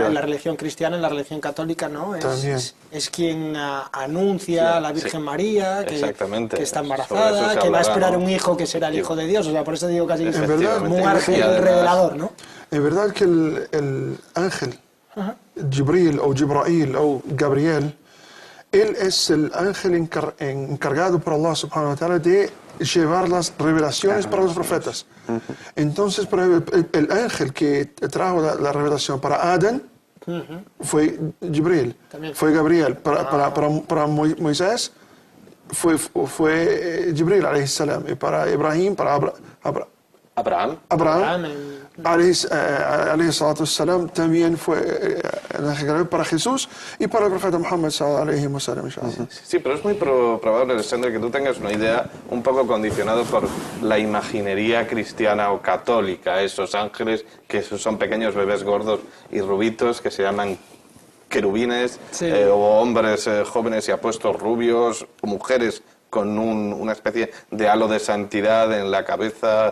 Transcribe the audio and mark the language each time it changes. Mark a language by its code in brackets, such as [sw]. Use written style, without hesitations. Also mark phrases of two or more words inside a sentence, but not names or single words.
[es] en la religión cristiana, en la religión católica, ¿no? Es quien anuncia a la Virgen María que está embarazada, que va a esperar un hijo que será el hijo de Dios. O sea, por eso digo casi como un ángel revelador, ¿no? Es verdad que el ángel Jibril o Jibrail o Gabriel, él es el ángel encargado por Allah [ar] سبحانه وتعالى [es] de llevar las revelaciones para los profetas. Entonces, por ejemplo, el ángel que trajo la revelación para Adán fue Jibril, fue Gabriel. Para Moisés fue Jibril, [ar] عليه السلام. [es] Y para Ibrahim, para Abraham [ar] عليه الصلاة والسلام, [es] también fue el ángel Gabriel para Jesús y para el profeta Muhammad [ar] عليه وسلم. [es] Sí, pero es muy probable, Alexandre, que tú tengas una idea un poco condicionada por la imaginería cristiana o católica, esos ángeles que son pequeños bebés gordos y rubitos que se llaman querubines, sí, o hombres jóvenes y apuestos rubios, o mujeres con una especie de halo de santidad en la cabeza.